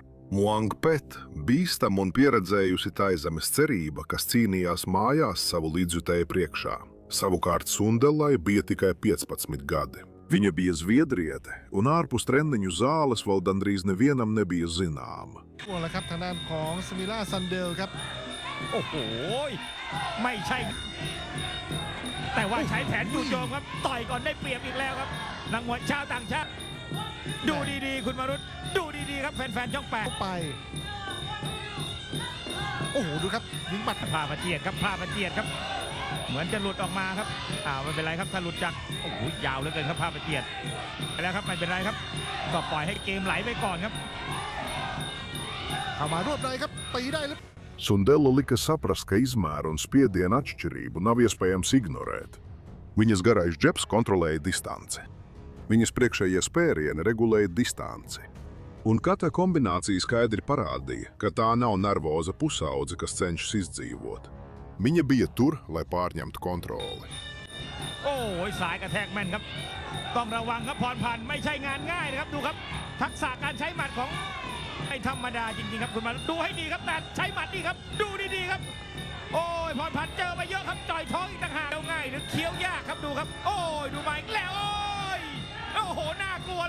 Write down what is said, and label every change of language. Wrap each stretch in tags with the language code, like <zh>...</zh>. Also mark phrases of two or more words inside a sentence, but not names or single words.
<lv>Muang Pet, bīstam un pieredzējusi Taizemes cerība, kas cīnījās mājās savu līdzjutēju priekšā. Savukārt Sundellai bija tikai 15 gadi. Viņa bija zviedriete, un ārpus treniņu zāles vēl gandrīz nevienam nebija zināma.</lv> <th>แล้วครับทางด้านของสมิล่าซันเดลครับ โอ้โหไม่ใช่ แต่ว่าใช้แผนจู่โจมครับต่อยก่อนได้เปรียบอีกแล้วครับนักมวยชาวต่างชาติดูดีๆคุณมารุตดูดีๆครับแฟนๆช่อง เข้าไปโอ้โหดูครับยิงหมัด 8ผ้าประเจียดครับผ้าประเจียดครับเหมือนจะหลุดออกมาครับไม่เป็นไรครับถ้าหลุดจากโอ้โหยาวเหลือเกินครับผ้าประเจียดไปแล้วครับไม่เป็นไรครับก็ปล่อยให้เกมไหลไปก่อนครับ เข้ามารวบได้ครับตีได้หรือ</th> <lv>Sundella lika saprast, ka izmēra un spiediena atšķirību nav iespējams ignorēt. Viņas garais džebs kontrolēja distanci. Viņas priekšējie spērieni regulēja distanci. Un katra kombinācija skaidri parādīja, ka tā nav nervoza pusaudze, kas cenšas izdzīvot. Viņa bija tur, lai pārņemtu kontroli.</lv> <th>โอ้ยสายกระแทกแม่นครับต้องระวังครับพรพันธ์ไม่ใช่งานง่ายนะครับดูครับทักษะการใช้หมัดของไม่ธรรมดาจริงๆครับคุณมาดูให้ดีครับแต่ใช้หมัดดีครับดูดีๆครับโอ้ยพรพันธ์เจอไปเยอะครับจ่อยท้องอีกต่างหากเอาง่ายหรือเคี้ยวยากครับดูครับโอ้ยดูมาอีกแล้วโอ้โหน่ากลัว</th>